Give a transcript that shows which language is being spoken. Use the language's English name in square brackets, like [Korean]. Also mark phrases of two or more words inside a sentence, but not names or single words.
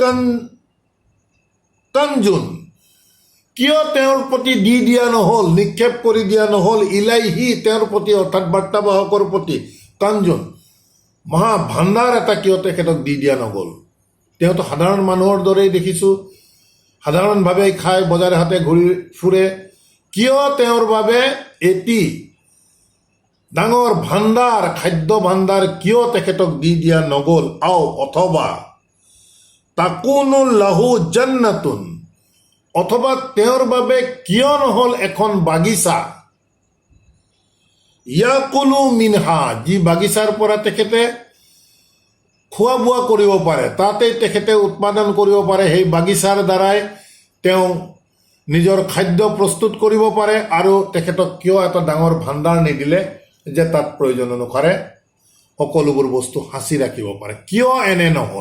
[Assamese] কানজুন, কিয় তেওঁৰ প্ৰতি দি দিয়া নহ'ল, নিক্ষেপ কৰি দিয়া নহ'ল, ইলাইহি, তেওঁৰ প্ৰতি, অৰ্থাৎ বাৰ্তাবাহকৰ প্ৰতি, কানজুন, মহা ভাণ্ডাৰ এটা কিয় তেখেতক দি দিয়া নগ'ল। তেওঁতো সাধাৰণ মানুহৰ দৰেই দেখিছোঁ, সাধাৰণভাৱে খাই বজাৰে হাতে ঘূৰি ফুৰে, কিয় তেওঁৰ বাবে এটি ডাঙৰ ভাণ্ডাৰ, খাদ্য ভাণ্ডাৰ কিয় তেখেতক দি দিয়া নগ'ল। আও, অথবা, [Arabic] تكون له جنة, [Assamese] অথবা তেওঁৰ বাবে কিয় নহ'ল এখন বাগিচা। [Arabic] يأكل منها, [Assamese] যি বাগিচাৰ পৰা তেখেতে খোৱা বোৱা কৰিব পাৰে, তাতেই তেখেতে উৎপাদন কৰিব পাৰে, সেই বাগিচাৰ দ্বাৰাই তেওঁ নিজৰ খাদ্য প্ৰস্তুত কৰিব পাৰে। আৰু তেখেতক কিয় এটা ডাঙৰ ভাণ্ডাৰ নিদিলে যে তাত প্ৰয়োজন অনুসাৰে সকলোবোৰ বস্তু সাঁচি ৰাখিব পাৰে, কিয় এনে নহ'ল।